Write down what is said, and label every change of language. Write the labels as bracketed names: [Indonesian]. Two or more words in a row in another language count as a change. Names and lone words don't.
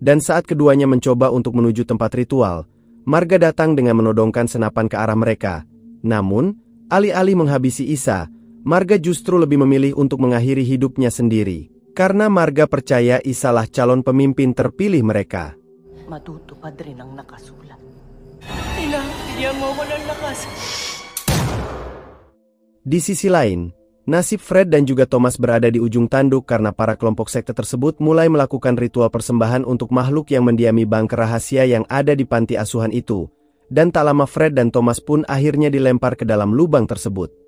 [Indonesian] dan saat keduanya mencoba untuk menuju tempat ritual, Marga datang dengan menodongkan senapan ke arah mereka. Namun, alih-alih menghabisi Isa, Marga justru lebih memilih untuk mengakhiri hidupnya sendiri. Karena Marga percaya Isa lah calon pemimpin terpilih mereka. [Filipino] Matutupad rin ang nakasulat. Bigyan mo ko ng lakas. [Indonesian] Di sisi lain, nasib Fred dan juga Thomas berada di ujung tanduk karena para kelompok sekte tersebut mulai melakukan ritual persembahan untuk makhluk yang mendiami bunker rahasia yang ada di panti asuhan itu. Dan tak lama Fred dan Thomas pun akhirnya dilempar ke dalam lubang tersebut.